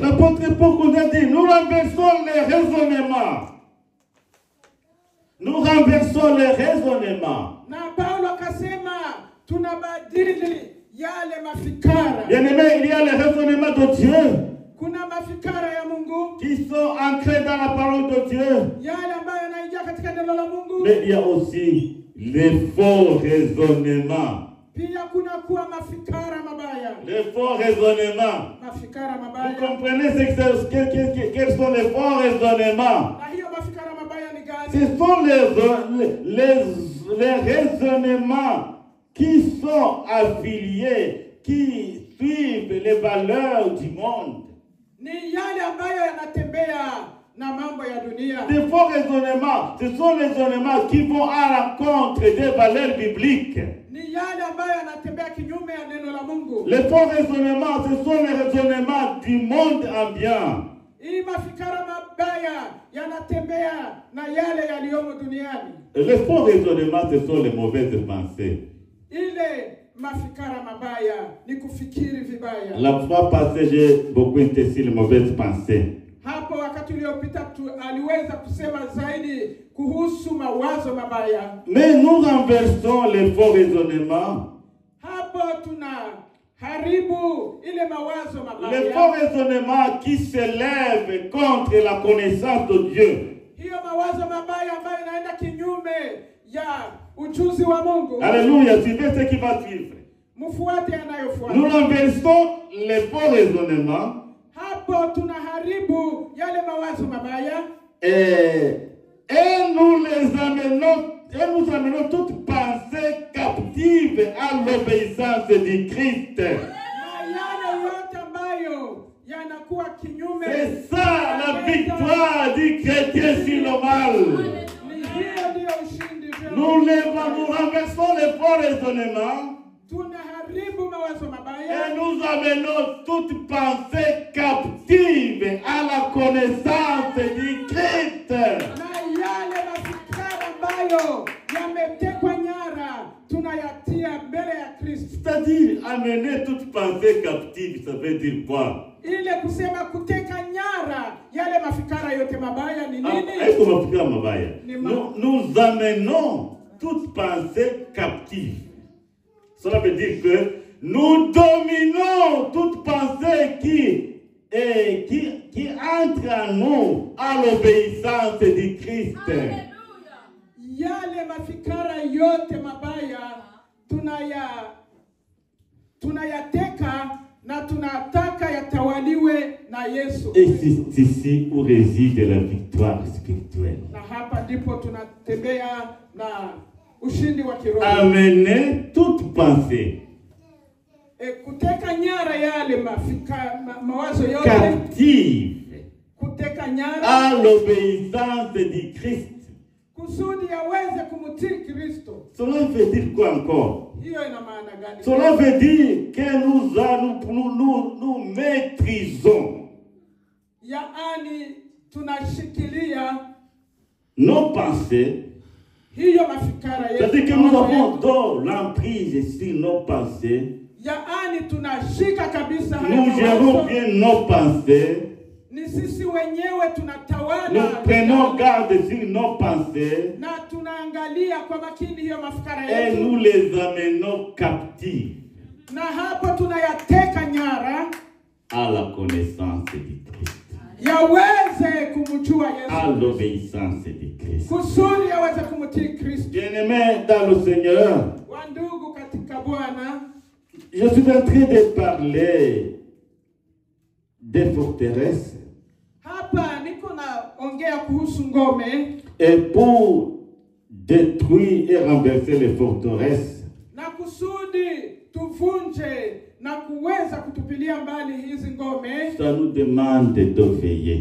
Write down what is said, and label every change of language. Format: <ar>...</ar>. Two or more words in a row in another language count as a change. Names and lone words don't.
<fr>L'apôtre Paul nous a dit, nous renversons les raisonnements. Nous renversons les raisonnements.</fr> <sw>Na Paulo akasema tunabadili yale mafikara.</sw> <fr>Bien-aimé, il y a les raisonnements de Dieu</fr> <sw>Kuna mafikara ya Mungu</sw> <fr>qui sont ancrés dans la parole de Dieu.</fr> <sw>yale ambayo yanaingia katika neno la Mungu.</sw> <fr>Mais il y a aussi les faux raisonnements.</fr> <sw>Pia kuna kuwa mafikara mabaya.</sw> <fr>Les faux raisonnements.</fr> <sw>Mafikara Vous mabaya.</sw> <fr>comprenez quels sont les faux raisonnements?</fr> <sw>Na hiyo mafikara mabaya ni gani?</sw> <fr>Ce sont les raisonnements qui sont affiliés, qui suivent les valeurs du monde.</fr> <sw>Ni yale ambayo yanatembea na mambo ya dunia.</sw> <fr>Les faux raisonnements, ce sont les raisonnements qui vont à l'encontre des valeurs bibliques.</fr> <sw>Ni yale ambayo yanatembea kinyume ya neno la Mungu.</sw> <fr>Les faux raisonnements, ce sont les raisonnements du monde ambiant.</fr> <sw>Hii mafikara mabaya yanatembea na yale yaliyomo duniani.</sw> <fr>Les faux raisonnements, ce sont les mauvaises pensées.</fr> <sw>Ile mafikara mabaya ni kufikiri vibaya.</sw> <fr>La fois passée, j'ai beaucoup insisté sur les mauvaises pensées.</fr> <sw>Hapo wakati uliopita aliweza kusema zaidi kuhusu mawazo mabaya.</sw> <fr>Mais nous renversons les faux raisonnements.</fr> <sw>Hapo tunaharibu ile mawazo mabaya.</sw> <fr>Les faux raisonnements qui s'élèvent contre la connaissance de Dieu.</fr> <sw>Hiyo mawazo mabaya ambayo inaenda kinyume ya ujuzi wa Mungu.</sw> <fr>Alléluia, suivez ce qui va suivre.</fr> <sw>Mfuate yanayofuata.</sw> <fr>Nous renversons les faux raisonnements.</fr> <sw>Hapo tunaharibu yale mawazo mabaya.</sw> <fr>Et nous nous amenons toute pensée captive à l'obéissance du Christ.</fr> <sw>Na yale yote ambayo yanakuwa kinyume.</sw> <fr>C'est ça la victoire du chrétien sur le mal.</fr> <sw>Ni hiyo ndio ushindi.</sw> <fr>Nous renversons les faux raisonnements.</fr> <sw>Tunaharibu mawazo Et mabaya.</sw> <fr>nous amenons toute pensée captive à la connaissance du Christ.</fr> <sw>Na yale mafikara ambayo yametekwa nyara tunayatia mbele ya Kristo.</sw> <fr>C'est-à-dire, amener toute pensée captive, ça veut dire quoi?</fr> <sw>Ile kusema kuteka nyara yale mafikara yote mabaya ni nini?</sw> <fr>Nous amenons toute pensée captive. Cela veut dire que nous dominons toute pensée qui entre en nous à l'obéissance du Christ.</fr> <sw>Yale mafikara yote mabaya tunayateka na tunataka yatawaliwe na Yesu.</sw> <fr>Et c'est ici où réside la victoire spirituelle.</fr> <sw>Na hapa ndipo tunatembea na ushindi wa kiroho.</sw> <fr>Amener toute pensée</fr> <sw>Kuteka nyara yale mawazo yote captive kuteka nyara</sw> <fr>à l'obéissance du Christ.</fr> <sw>kusudi yaweze kumtii Kristo.</sw> <fr>Cela veut dire quoi encore?</fr> <sw>Hiyo ina maana gani?</sw> <fr>Cela veut dire que nous maîtrisons</fr> <sw>Yaani tunashikilia</sw> <fr>nos pensées.</fr> <sw>hiyo mafikara yetu.</sw> <fr>C'est-à-dire que nous avons dans l'emprise sur nos pensées.</fr> <sw>Yaani tunashika kabisa hayo</sw> <fr>Nous gérons mawazo. bien nos pensées.</fr> <sw>Ni sisi wenyewe tunatawala.</sw> <fr>Nous prenons garde sur nos pensées.</fr> <sw>Na tunaangalia kwa makini hiyo mafikara Et yetu.</sw> <fr>nous les amenons captives</fr> <sw>Na hapo tunayateka nyara</sw> <fr>à la connaissance du Christ.</fr> <sw>yaweze kumjua Yesu.</sw> <fr>À l'obéissance du Christ.</fr> <sw>Kusudi yaweze kumtii Kristo.</sw> <fr>Bien-aimés dans le Seigneur,</fr> <sw>Wandugu katika Bwana,</sw> <fr>je suis en train de parler des forteresses.</fr> <sw>hapa niko naongea kuhusu ngome.</sw> <fr>Et pour détruire et renverser les forteresses,</fr> <sw>Na kusudi tuvunje na kuweza kutupilia mbali hizi ngome,</sw> <fr>ça nous demande de veiller.</fr>